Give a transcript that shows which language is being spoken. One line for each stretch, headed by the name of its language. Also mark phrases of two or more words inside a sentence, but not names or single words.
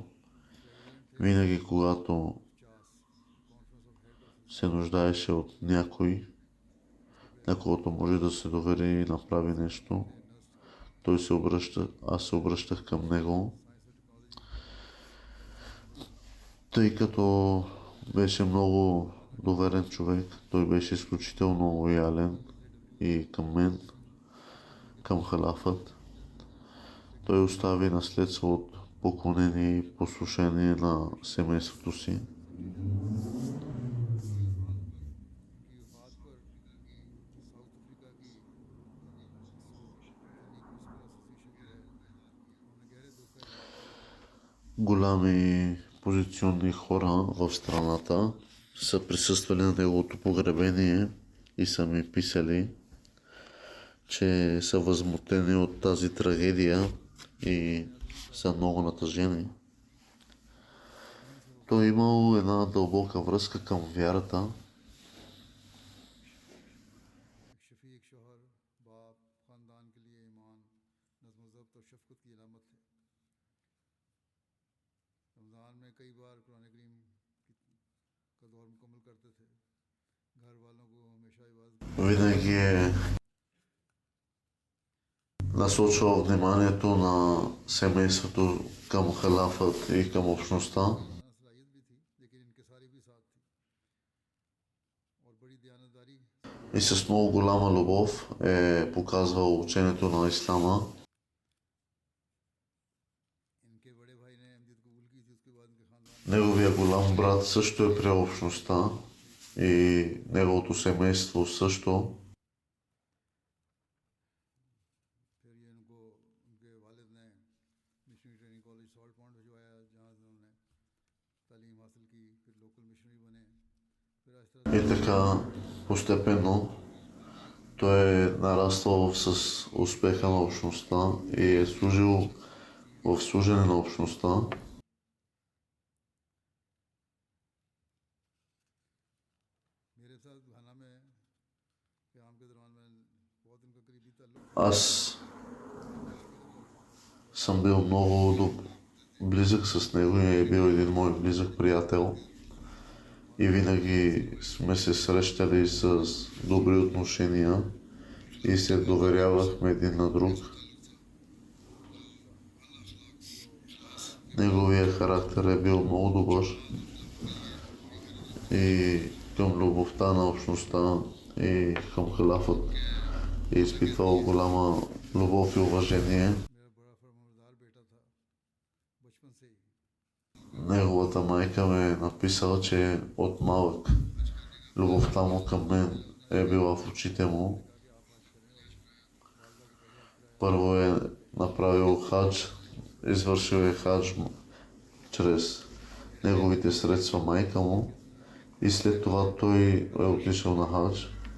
Bulgarian: Винаги, когато се нуждаеше от някой, на когото може да се довери и направи нещо, той се обръща, аз се обръщах към него, тъй като беше много доверен човек. Той беше изключително лоялен и към мен, към халафът. Той остави наследство от поклонение и послушание на семейството си.
Urdu: کی وفات پر ساؤتھ افریقہ کی اسلامک میوزیکل ایسوسی ایشن جو ہے انہوں نے گہرے دکھ کا اظہار کیا ہے.
Bulgarian: Голями позиционни хора в страната са присъствали на неговото погребение и са ми писали, че са възмутени от тази трагедия и са много натъжени. Той е имал една дълбока връзка към вярата.
Urdu: ایک شفیق شوہر باپ خاندان کے لیے ایمان نظم ضبط اور شفقت کی علامت تھے. رمضان میں کئی بار قرآن کریم کا دور مکمل کرتے تھے. گھر والوں کو ہمیشہ عبادت
Bulgarian: Винаги е насочвал вниманието на семейството към халафът и към общността.
Urdu: صلاحیت بھی تھی لیکن انکساری بھی ساتھ تھی اور بڑی دیانتداری
Bulgarian: И с много голяма любов е показвал учението на Ислама.
Urdu: ان کے بڑے بھائی نے احمدیت قبول کی تھی اس کے بعد ان کے خاندان
Bulgarian: Неговия голям брат също е приел общността и неговото семейство също.
Urdu: پھر یہ ان کو ان کے والد نے مشنری ٹریننگ کالج سالٹ پوائنٹ بھجوایا جہاں سے انہوں نے تعلیم حاصل کی پھر
English: local missionary
Urdu: بنے پھر اس طرح
Bulgarian: И така постепенно той е нараствал с успеха на общността и е служил в служене на общността.
Urdu: میرے ساتھ گھانا میں قیام کے دوران میں نے بہت ان کا قریبی تعلق
Bulgarian: Аз съм бил много близък с него и е бил един мой близък приятел. И винаги сме се срещали с добри отношения и се доверявахме един на друг. Неговия характер е бил много добър и към любовта на общността и към халафът е изпитвал голяма любов и уважение.
Urdu: میرا بڑا فرمانبردار بیٹا تھا بچپن سے ہی
Bulgarian: Неговата майка ме е написала, че от малък любовта му към мен е била в очите му. Първо е направил хадж, извършил е хадж чрез неговите средства майка му и след това той е отишъл на хадж.